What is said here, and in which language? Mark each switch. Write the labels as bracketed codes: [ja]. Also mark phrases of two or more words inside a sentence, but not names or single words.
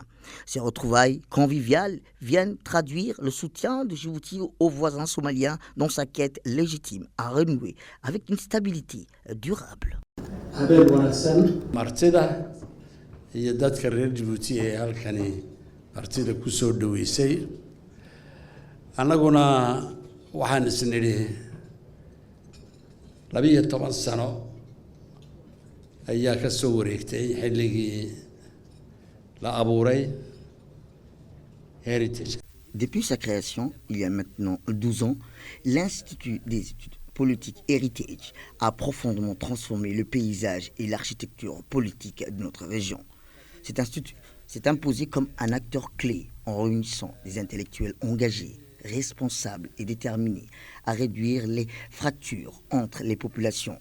[fr] Ces retrouvailles conviviales viennent traduire le soutien de Djibouti aux voisins somaliens dans sa quête légitime à renouer avec une stabilité durable. [so] habeen wanaagsan martida iyo dadka reer Djibouti ee halkani martida ku soo dhaweysay annaguna waxaan isnidhi 12 sano ayaa ka soo wareegtay xilligii la abuuray Heritage. [fr] Depuis sa création, il y a maintenant 12 ans, l'Institut des études politique Heritage a profondément transformé le paysage et l'architecture politique de notre région. Cet institut s'est imposé comme un acteur clé en réunissant des intellectuels engagés, responsables et déterminés à réduire les fractures entre les populations.